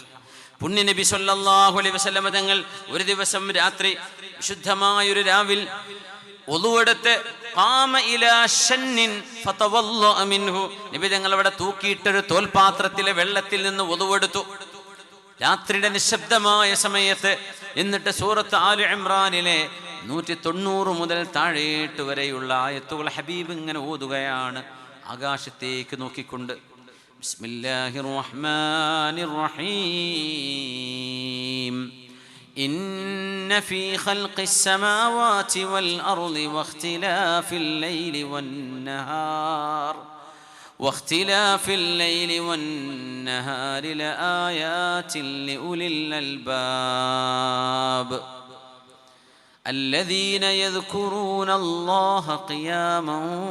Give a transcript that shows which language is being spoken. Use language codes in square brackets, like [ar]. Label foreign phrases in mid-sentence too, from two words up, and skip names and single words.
[ml] പുണ്യനബി [ar] صلى الله عليه وسلم [ml] തങ്ങൾ ഒരു ദിവസം രാത്രി, വിശുദ്ധമായൊരു രാവിൽ ഒളുവെടുത്ത് നബി തങ്ങൾ അവിടെ തൂക്കിയിട്ടൊരു തോൽപാത്രത്തിലെ വെള്ളത്തിൽ നിന്ന് ഒളുവെടുത്തു രാത്രിയുടെ നിശബ്ദമായ സമയത്ത്. എന്നിട്ട് സൂറത്ത് ആലി ഇംറാനിലെ 190 മുതൽ താഴേട്ട് വരെയുള്ള ആയത്തുകൾ ഹബീബ് ഇങ്ങനെ ഓതുകയാണ്, ആകാശത്തേക്ക് നോക്കിക്കൊണ്ട്. [ar] بسم الله الرحمن الرحيم. إن في خلق السماوات والأرض واختلاف الليل والنهار لآيات لأولي الألباب الذين يذكرون الله قياما